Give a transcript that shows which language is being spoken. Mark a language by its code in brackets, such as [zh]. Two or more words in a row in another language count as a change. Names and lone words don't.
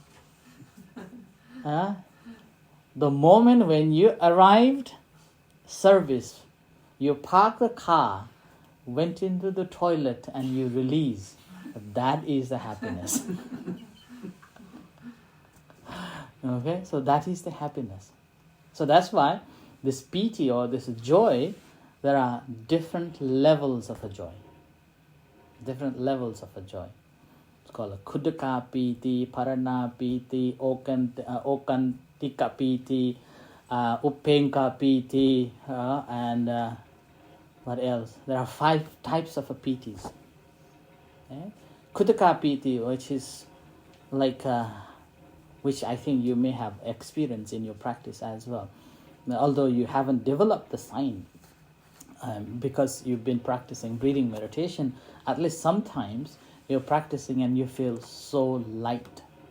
[en] The moment when you arrived, service, you park the car, went into the toilet and you release, that is the happiness. Okay, so that is the happiness. So that's why this piti or this joy, there are different levels of a joy. different levels of a joy. It's called a [pi] kudaka piti, parana piti, okantika piti, upenka piti, [en] and what else? There are 5 types of a pitis. [pi] Kudaka piti, [en] which is like, which I think you may have experienced in your practice as well. Now, although you haven't developed the sign, because you've been practicing breathing meditation, at least sometimes you're practicing and you feel so light.